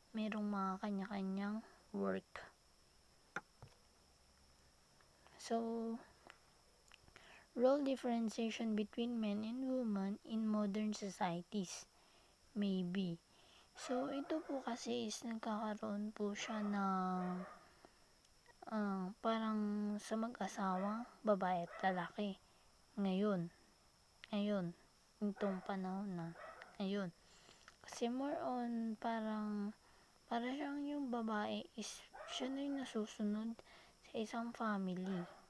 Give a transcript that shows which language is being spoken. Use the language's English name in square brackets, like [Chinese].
[Filipino] Merong mga kanya-kanyang work. [English] So, role differentiation between men and women in modern societies. Maybe. [Filipino] So, ito po kasi is nagkakaroon po siya ng parang sa mag-asawa, babae at lalaki. Ngayon, itong panahon na, ngayon. Kasi [English] more on [Filipino] para siyang yung babae is siya na yung nasusunod sa isang family.